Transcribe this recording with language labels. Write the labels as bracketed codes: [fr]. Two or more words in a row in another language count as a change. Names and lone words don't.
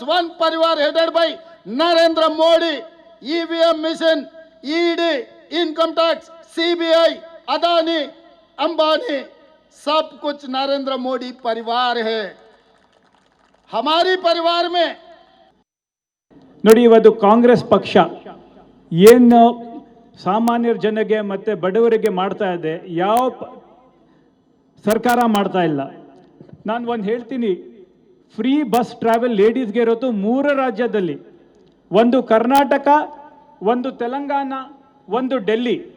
[hi] वन परिवार [en] headed by [hi] नरेंद्र मोदी. ईवीएम मिशन, ईडी, इनकम टैक्स, सीबीआई, अदानी, अंबानी, सब कुछ नरेंद्र मोदी परिवार है. हमारी परिवार में [kn] ನೋಡಿ, ಇವತ್ತು ಕಾಂಗ್ರೆಸ್ ಪಕ್ಷ ಏನು ಸಾಮಾನ್ಯರ ಜನಗೆ ಮತ್ತು ಬಡವರಿಗೆ ಮಾಡ್ತಾ ಇದೆ, ಯಾವ ಸರ್ಕಾರ ಮಾಡ್ತಾ ಇಲ್ಲ. ನಾನು ಒಂದು ಹೇಳ್ತೀನಿ, [en] free bus travel [kn] ಲೇಡೀಸ್ಗೆ ಇರೋದು 3 ರಾಜ್ಯದಲ್ಲಿ, ಒಂದು ಕರ್ನಾಟಕ, ಒಂದು ತೆಲಂಗಾಣ, ಒಂದು ಡೆಲ್ಲಿ.